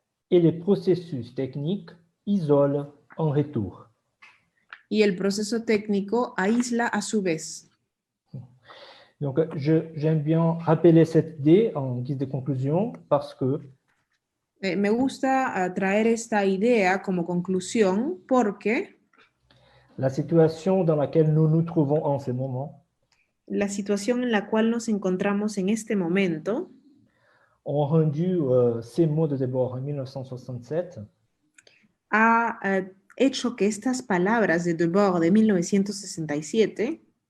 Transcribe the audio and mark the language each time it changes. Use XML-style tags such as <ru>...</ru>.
<fr>Et les processus techniques isolent en retour.</fr> <es>Y el proceso técnico aísla a su vez.</es> <fr>Donc, j'aime bien rappeler cette idée en guise de conclusion parce que</fr> <es>me gusta traer esta idea como conclusión porque</es> <fr>la situation dans laquelle nous nous trouvons en ce moment</fr> <es>la situación en la cual nos encontramos en este momento</es> <fr>ont rendu ces mots de Debord en 1967</fr> <es>ha hecho que estas palabras de Debord de 1967</es>